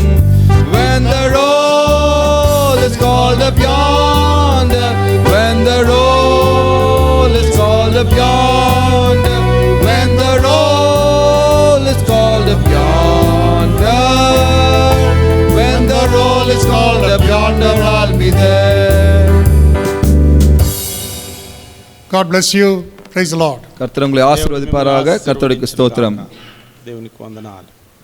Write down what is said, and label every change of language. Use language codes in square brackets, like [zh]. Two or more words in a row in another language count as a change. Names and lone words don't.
[en] When the roll is called up yonder, when the roll is called up yonder, when the roll is called up yonder, when the roll is called up yonder, I'll be there. God bless you. Praise the Lord. [ta] கர்த்தர் உங்களை ஆசீர்வதிப்பாராக. கர்த்தருக்கு ஸ்தோத்திரம். [te] దేవునికి వందనాలు.